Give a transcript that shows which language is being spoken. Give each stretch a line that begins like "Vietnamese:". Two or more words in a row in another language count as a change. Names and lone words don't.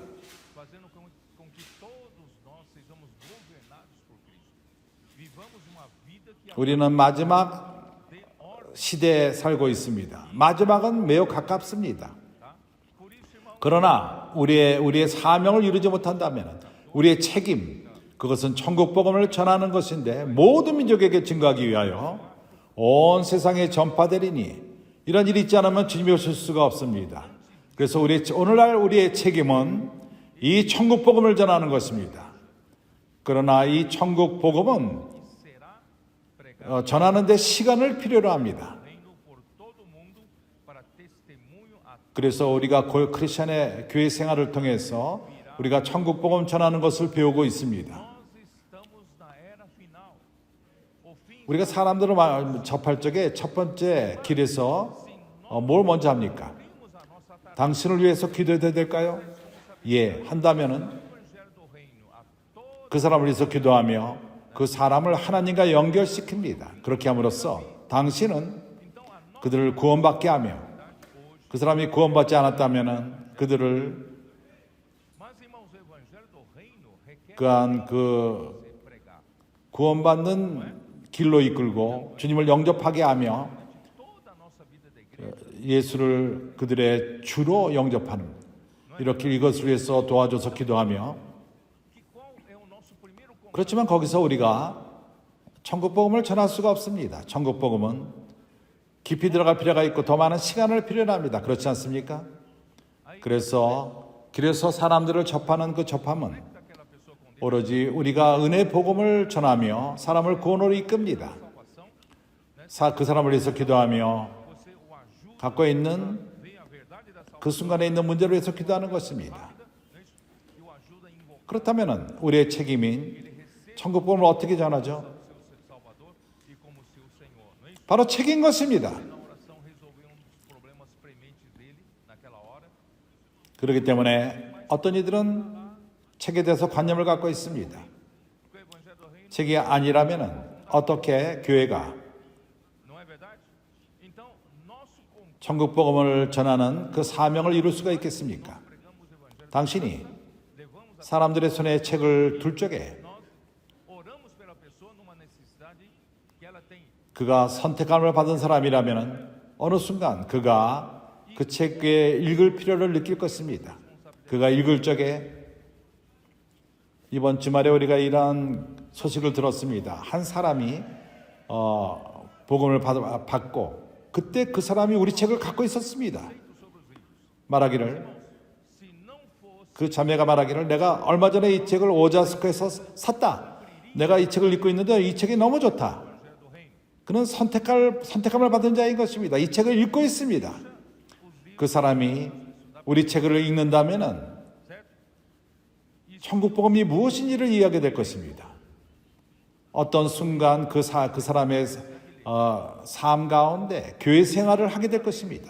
Portuguese: fazendo com que todos nós sejamos governados por Cristo. Vivamos uma vida que
Korean: 우리는 마지막
Portuguese: dê ordem,
Korean: 시대에 살고 있습니다. 마지막은 매우 가깝습니다.
Portuguese: tá? Por isso, irmão,
Korean: 그러나 우리의 사명을 이루지 못한다면 우리의 책임 그것은 천국 복음을 전하는 것인데 모든 민족에게 증거하기 위하여 온 세상에 전파되리니 이런 일이 있지 않으면 주님이 오실 수가 없습니다. 그래서 오늘날 우리의 책임은 이 천국 복음을 전하는 것입니다. 그러나 이 천국 복음은
Portuguese: será pregado
Korean: 전하는데 시간을 필요로 합니다.
Portuguese: o reino por todo o mundo para testemunho a
Korean: 그래서 우리가 크리스천의 교회 생활을 통해서 우리가 천국 복음 전하는 것을 배우고 있습니다.
Portuguese: nós estamos na era final. O fim
Korean: 우리가 사람들을 접할 적에 첫 번째 길에서 뭘 먼저 합니까?
Portuguese: cumprimos a nossa tarefa.
Korean: 당신을 위해서 기도해야 될까요? 예, 한다면은
Portuguese: O evangelho do reino a todos
Korean: 그 사람을 위해서 기도하며 그 사람을 하나님과 연결시킵니다. 그렇게 함으로써 당신은
Portuguese: então a nós
Korean: 그들을 구원받게 하며 그 사람이 구원받지 않았다면은 그들을
Portuguese: mas irmãos, o evangelho do reino requer
Korean: 그한
Portuguese: ser pregado.
Korean: 구원받는 길로 이끌고 주님을 영접하게 하며
Portuguese: Toda a nossa vida da igreja
Korean: 예수를 그들의 주로 영접하는 이렇게 이것을 위해서 도와줘서 기도하며
Portuguese: que qual é o nosso primeiro comando?
Korean: 그렇지만 거기서 우리가 천국 복음을 전할 수가 없습니다. 천국 복음은 깊이 들어갈 필요가 있고 더 많은 시간을 필요합니다. 그렇지 않습니까? 그래서 사람들을 접하는 그 접함은
Portuguese: Aquela pessoa com Deus,
Korean: 오로지 우리가 은혜 복음을 전하며 사람을 구원으로 이끕니다.
Portuguese: salvação,
Korean: 그 사람을 위해서 기도하며
Portuguese: você o ajuda
Korean: 갖고 있는
Portuguese: a ver a verdade da salvação
Korean: 그 순간에 있는 문제를 위해서 기도하는 것입니다.
Portuguese: não é isso? E o ajuda a invocar
Korean: 그렇다면 우리의 책임인 천국 복음을 어떻게 전하죠?
Portuguese: o seu Salvador e como seu Senhor, não é isso?
Korean: 바로 책인 것입니다.
Portuguese: Na oração resolver dos problemas prementes dele naquela hora.
Korean: 그렇기 때문에 어떤 이들은 책에 대해서 관념을 갖고 있습니다.
Portuguese: Porque o evangelho do reino
Korean: 책이 아니라면 어떻게 교회가
Portuguese: não é verdade? Então, nosso compromisso
Korean: 천국 복음을 전하는 그 사명을 이룰 수가 있겠습니까?
Portuguese: pregamos o evangelho,
Korean: 당신이
Portuguese: levamos a
Korean: 사람들의 손에 책을 둘 적에
Portuguese: nós oramos pela pessoa numa necessidade que ela tem.
Korean: 그가 선택함을 받은 사람이라면 어느 순간 그가 그 책에 읽을 필요를 느낄 것입니다. 그가 읽을 적에 이번 주말에 우리가 이러한 소식을 들었습니다. 한 사람이 복음을 받고 그때 그 사람이 우리 책을 갖고 있었습니다. 말하기를
Portuguese: Se não fosse
Korean: 그 자매가 말하기를 내가 얼마 전에 이 책을 오자스코에서 샀다. 내가 이 책을 읽고 있는데 이 책이 너무 좋다.
Portuguese: o evangelho do reino,
Korean: 그는 선택함을 받은 자인 것입니다. 이 책을 읽고 있습니다. 그 사람이 우리 책을 읽는다면은
Portuguese: certo?
Korean: 천국 복음이 무엇인지를 이해하게 될 것입니다. 어떤 순간 그 사람의 삶 가운데 교회 생활을 하게 될 것입니다.